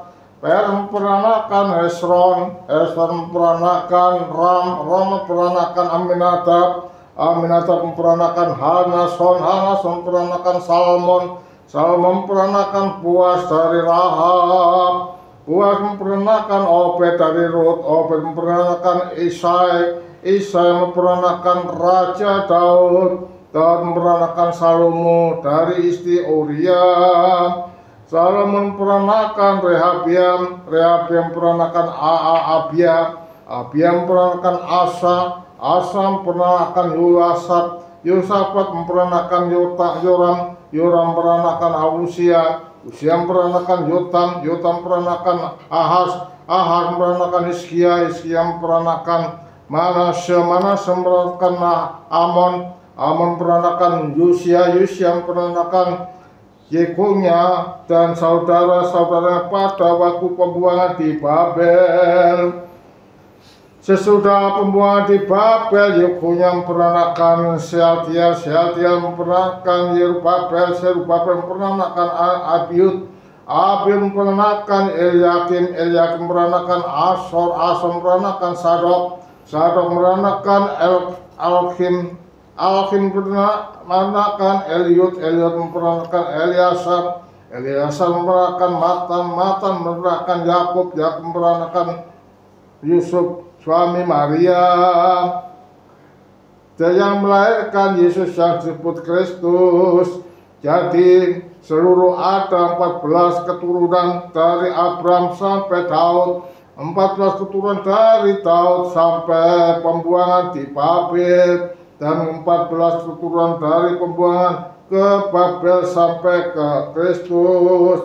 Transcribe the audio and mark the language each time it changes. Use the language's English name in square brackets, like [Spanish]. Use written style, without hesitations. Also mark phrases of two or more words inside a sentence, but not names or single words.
[Indonesian] Peres memperanakan Hesron, Hesron memperanakan Ram, Ram memperanakan Aminadab, Aminadab memperanakan Hanason, Hanason memperanakan Salmon, Salmon memperanakan Boaz dari Rahab, Boaz memperanakan Obed dari Rut, Obed memperanakan Isai, Isai memperanakan Raja Daud, Daud memperanakan Salomo dari istri Uriah, Salomo memperanakan Rehabiam, Rehabiam memperanakan Abia, Abia memperanakan Asa, Asa memperanakan Yosafat, Yosafat memperanakan Yoram, Yoram memperanakan Usia, Usia memperanakan Yotam, Yotam memperanakan Ahaz, Ahad memperanakan Hizkia, Hizkia memperanakan Manasye, Manasye memperanakan Amon, Amon memperanakan Yosia, Yosia memperanakan Yekonya dan saudara-saudaranya pada waktu pembuangan di Babel. Sesudah pembuangan di Babel, Yekonya memperanakan Sealtiel, Sealtiel memperanakan Yerubabel, Yerubabel memperanakan Abiud, Abiud memperanakan Eliakim, Eliakim memperanakan Asor, Asor memperanakan Sadok, Sadok memperanakan Alkim, Alkim memperanakan Eliud, Eliud memperanakan Eliasar, Eliasar memperanakan Matan, Matan memperanakan Yakub, Yakub memperanakan Yusuf suami Maria. Dan yang melahirkan Yesus yang disebut Kristus. Jadi seluruh ada 14 keturunan dari Abraham sampai Daud, 14 keturunan dari Daud sampai pembuangan di Babel, dan 14 keturunan dari pembuangan ke Babel sampai ke Kristus.